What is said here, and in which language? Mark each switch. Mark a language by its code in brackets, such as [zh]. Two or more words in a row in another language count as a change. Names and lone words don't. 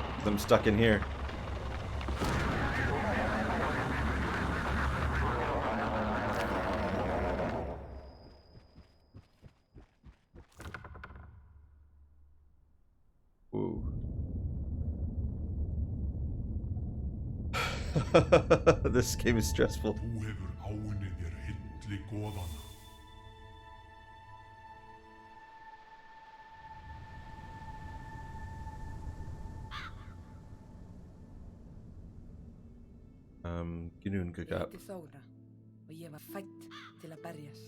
[en] 'Cause I'm stuck in here. Ooh. This game is stressful. [is] Þú hefur áunnið þér hilli goðanna. Ég heiti Þóra og ég var fædd til að berjast.